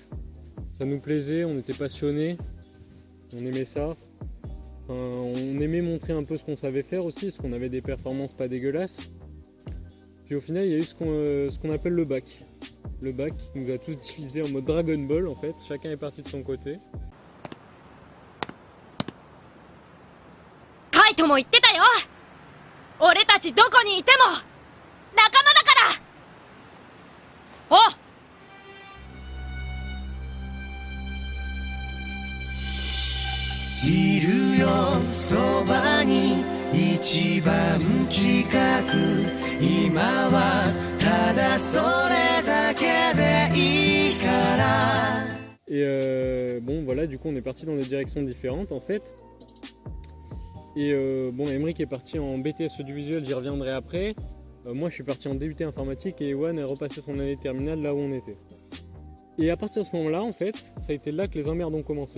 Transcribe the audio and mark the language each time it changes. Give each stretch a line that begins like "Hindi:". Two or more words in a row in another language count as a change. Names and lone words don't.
French: Ça nous plaisait, on était passionnés, on aimait ça. On aimait montrer un peu ce qu'on savait faire aussi, parce qu'on avait des performances pas dégueulasses. Puis au final, il y a eu ce qu'on appelle le bac. Le bac qui nous a tous divisés en mode Dragon Ball en fait, chacun est parti de son côté.
Japanese: カイトも言ってたよ。俺たちどこにいても仲間だから。おいるよそばに一番近く今はただそれだけでいいから
French: Et bon voilà, du coup on est parti dans des directions différentes en fait. Et bon, Emric est parti en BTS audiovisuel, j'y reviendrai après. Moi je suis parti en DUT informatique et Ewan a repassé son année terminale là où on était. Et à partir de ce moment-là, en fait, ça a été là que les emmerdes ont commencé.